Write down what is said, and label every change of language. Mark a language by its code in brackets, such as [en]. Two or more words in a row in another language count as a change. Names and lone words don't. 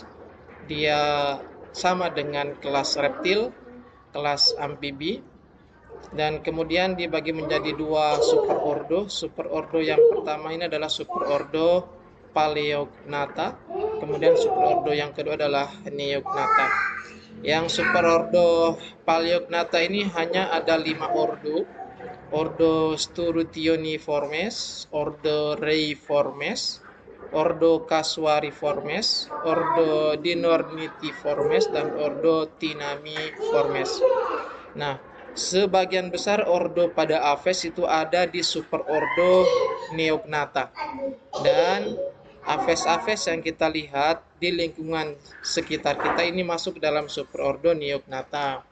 [id] Dia sama dengan kelas reptil, kelas amfibi, dan kemudian dibagi menjadi dua superordo. Superordo yang pertama ini adalah superordo Paleognatha, kemudian superordo yang kedua adalah Neognatha. Yang superordo Paleognatha ini hanya ada 5 ordo. Ordo Sturtioniformes, Ordo Reiformes, Ordo Casuariformes, Ordo Dinornithiformes, dan Ordo Tinamiformes. Nah, sebagian besar ordo pada AFES itu ada di superordo Neognatha. Dan AFES-AFES yang kita lihat di lingkungan sekitar kita ini masuk dalam superordo Neognatha.